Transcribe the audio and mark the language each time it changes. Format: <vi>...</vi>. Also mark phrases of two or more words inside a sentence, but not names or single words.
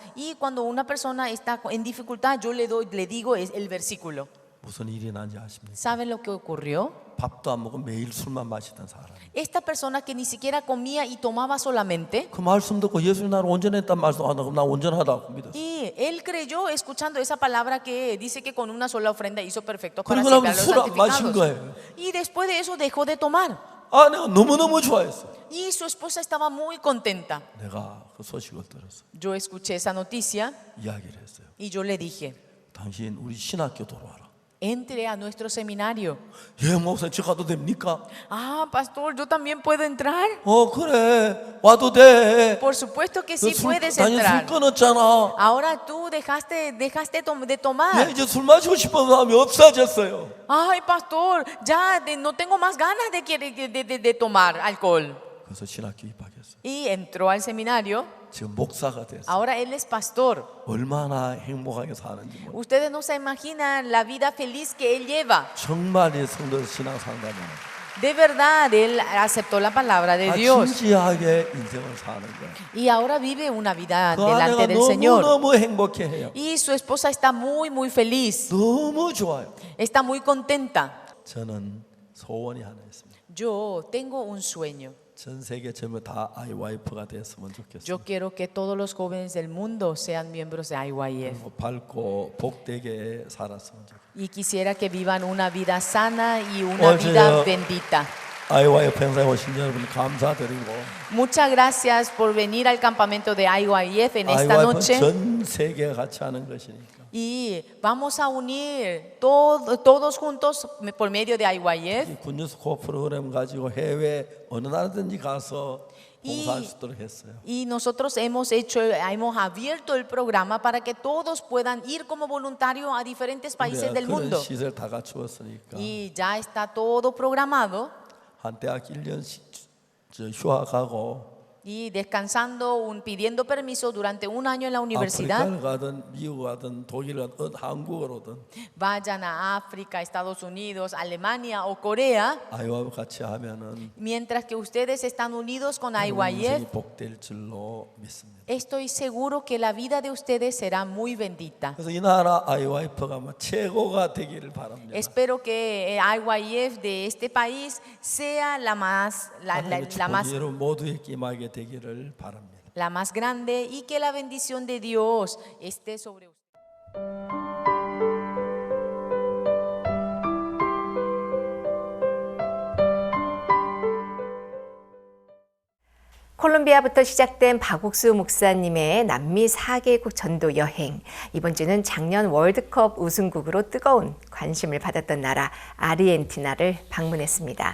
<es>Y cuando una persona está en dificultad, yo le digo el versículo.</es> <ko>무슨 일이 난지 아십니까?</ko> <es>¿Saben lo que ocurrió?</es> <ko>밥도 안 먹고 매일 술만 마시던 사람.</ko> <es>Esta persona que ni siquiera comía y tomaba solamente,</es> <ko>그 말씀 듣고 예수님 나를 온전했단 말씀 안 하고 나 온전하다고 믿었어.</ko> <es>y él creyó escuchando esa palabra que dice que con una sola ofrenda hizo perfecto para</es> <ko>그리고</ko> <es>siempre</es> <ko>나면</ko> <es>a los</es> <ko>술 안 마신</ko> <es>santificados.</es> <ko>거예요.</ko> <es>Y después de eso dejó de tomar.</es> <ko>아, 내가 너무너무 좋아했어.</ko> <es>Y su esposa estaba muy contenta.</es> <ko>내가 그 소식을 들었어.</ko> <es>Yo escuché esa noticia</es> <ko>이야기를 했어요.</ko> <es>y yo le dije,</es> <ko>당신 우리 신학교 돌아와라.</ko> <es>entre a nuestro seminario.</es> <ko>예, 목사님 저 가도 됩니까?</ko> <es>Ah, pastor, ¿yo también puedo entrar?</es> <ko>그래 와도 돼.</ko> <es>Por supuesto que sí</es> <ko>술,</ko> <es>puedes</es> <ko>당신 술</ko> <es>entrar.</es> <ko>끊었잖아.</ko> <es>Ahora tú dejaste de</es> <ko>예,</ko> <es>tomar.</es> <ko>이제 술 마시고 싶은 마음이 없어졌어요.</ko> <es>Ay, pastor, ya no tengo más ganas de tomar alcohol.</es> <ko>그래서 신학교 입학했어요.</ko> <es>Y entró al seminario.</es> <ko>지금 목사가 됐어요.</ko> <es>Ahora él es pastor.</es> <ko>얼마나 행복하게 사는지 몰라요.</ko> <es>Ustedes no se imaginan la vida feliz que él lleva.</es> <ko>정말 이 성도 신앙 상담은</ko> <es>De verdad, él aceptó la palabra de Dios.</es> <ko>진지하게 인생을 사는 거예요.</ko> <es>Y ahora vive una vida</es> <ko>그</ko> <es>delante</es> <ko>아내가</ko> <es>del Señor.</es> <ko>너무너무 행복해해요.</ko> <es>Y su esposa está muy, muy feliz.</es> <ko>너무 좋아요.</ko> <es>Está muy contenta.</es> <ko>저는 소원이 하나 있습니다.</ko> <es>Yo tengo un sueño.</es> <ko>전 세계 전부 다 IYF가 됐으면 좋겠어요.</ko> <es>Yo quiero que todos los jóvenes del mundo sean miembros de IYF.</es> <ko>그리고 밝고 복되게 살았으면 좋겠어요.</ko> <es>Y quisiera que vivan una vida sana y una vida bendita.</es> <ko>IYF 행사에 오신 여러분 감사드리고</ko> <es>Muchas gracias por venir al campamento de IYF en esta</es> <ko>IYF는</ko> <es>noche.</es> <ko>전 세계가 같이 하는 것이니까</ko> <es>Y vamos a unir todos juntos por medio de IYF.</es> <ko>이 굿뉴스 프로그램 가지고 해외 어느 나라든지 가서 봉사할 수 있도록 했어요.</ko> <es>Y nosotros hemos abierto el programa para que todos puedan ir como voluntario a diferentes países del</es> <ko>그런</ko> <es>mundo.</es> <ko>시설 다 갖추었으니까</ko> <es>Y ya está todo programado.</es> <ko>한 대학 1년씩 휴학하고</ko> <es>y descansando, pidiendo permiso durante un año en la universidad.</es> <ko>아프리카를 가든 미국 가든 독일 가든 한국을 오든</ko> <es>Vayan a África, Estados Unidos, Alemania o Corea,</es> <ko>아이와 같이 하면은</ko> <es>mientras que ustedes están unidos con</es> <ko>인생이</ko> <es>IYF,</es> <ko>복될 줄로 믿습니다.</ko> <es>estoy seguro que la vida de ustedes será muy bendita.</es> <ko>그래서 이 나라 IYF가 최고가 되기를 바랍니다.</ko> <es>Espero que IYF de este país sea la más</es> <ko>여러분 모두에게 임하게 되기를 바랍니다.</ko> <es>la más grande y que la bendición de Dios esté sobre ustedes.</es> <ko>콜롬비아부터 시작된 박옥수 목사님의 남미 4개국 전도 여행. 이번 주는 작년 월드컵 우승국으로 뜨거운 관심을 받았던 나라 아르헨티나를 방문했습니다.</ko>